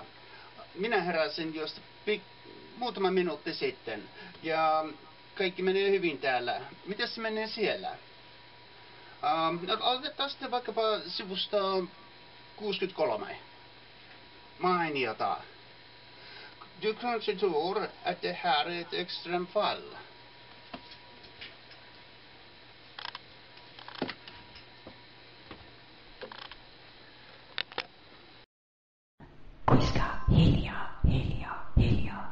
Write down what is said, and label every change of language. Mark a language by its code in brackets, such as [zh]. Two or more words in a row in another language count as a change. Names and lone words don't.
[fi] Minä heräsin just muutama minuutti sitten ja kaikki menee hyvin täällä. Mitäs se menee siellä? Aloitetaan sitten vaikkapa sivusta 63. Mainiota. [sv] Du kanske tror att det här är ett extremfall. [fi] Kuiskaa hiljaa, hiljaa, hiljaa.